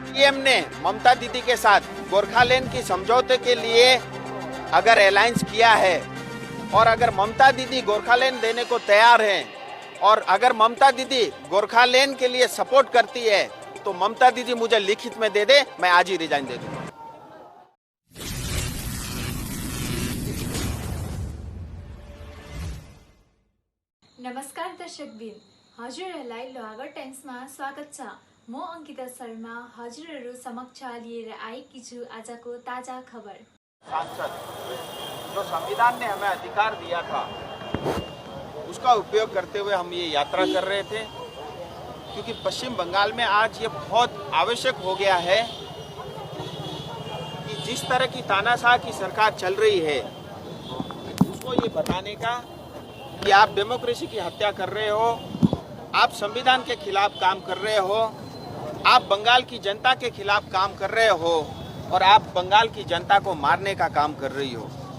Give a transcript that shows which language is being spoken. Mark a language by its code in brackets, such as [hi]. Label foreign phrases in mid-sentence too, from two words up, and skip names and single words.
[hi] सीएम ने ममता दीदी के साथ गोरखालैंड की समझौते के लिए अगर अलायंस किया है और अगर ममता दीदी गोरखालैंड देने को तैयार हैं और अगर ममता दीदी गोरखालैंड के लिए सपोर्ट करती है तो ममता दीदी मुझे लिखित में दे दे, मैं आज ही रिजाइन दे दूंगा। [ne] नमस्कार दर्शकबिन, हजुरहरूलाई लोहागढ टाइम्समा स्वागत छ। म अंकिता शर्मा हजुरहरू समक्ष लिएर आएकी छु आजको ताजा खबर। [hi] सांसद जो संविधान ने हमें अधिकार दिया था उसका उपयोग करते हुए हम ये यात्रा कर रहे थे, क्योंकि पश्चिम बंगाल में आज ये बहुत आवश्यक हो गया है कि जिस तरह की तानाशाह की सरकार चल रही है उसको ये बताने का कि आप डेमोक्रेसी की हत्या कर रहे हो, आप संविधान के खिलाफ काम कर रहे हो, आप बंगाल की जनता के खिलाफ काम कर रहे हो और आप बंगाल की जनता को मारने का काम कर रही हो।